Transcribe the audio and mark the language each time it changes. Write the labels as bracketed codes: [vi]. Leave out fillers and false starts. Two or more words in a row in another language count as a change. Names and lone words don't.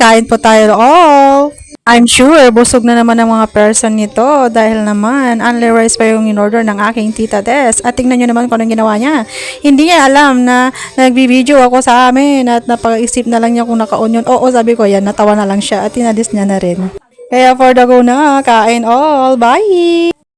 [tl] Kain po tayo all. [en] I'm sure, [tl] busog na naman ang mga person nito dahil naman, [en] only rice [tl] pa yung in-order ng aking Tita Tess. At tingnan nyo naman kung anong ginawa niya. Hindi niya alam na nagbibideo ako sa amin at napag-isip na lang niya kung naka-on yun. Oo, sabi ko yan, natawa na lang siya at tinalis niya na rin. Kaya [en] for the go [tl] na, kain all. Bye!